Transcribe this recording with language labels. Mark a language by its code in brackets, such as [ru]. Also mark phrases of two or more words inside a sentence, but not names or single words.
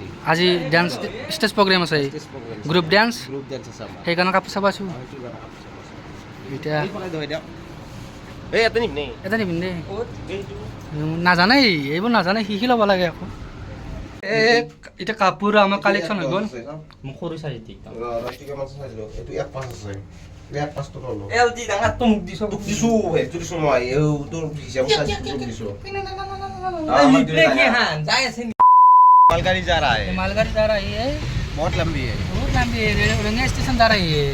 [as] আজি [en] dance stage program [as] আছে, [en] group dance, group dance [as] আছে আমাৰ। সেইকাৰণে কাপোৰ চাব আছোঁ। এতিয়া এই এটা নিম নে? এটা নিপিন্ধে, নাজানে এইবোৰ নাজানে, শিকি ল'ব লাগে আকৌ। এতিয়া কাপোৰ আমাৰ কালেকশ্যন হৈ গ'ল। মোক সৰু চাইজ দি [hi] मालगाड़ी जा रहा है। मालगाड़ी जा रही है, बहुत लंबी है। बहुत लंबी है, रंगिया स्टेशन जा रही है।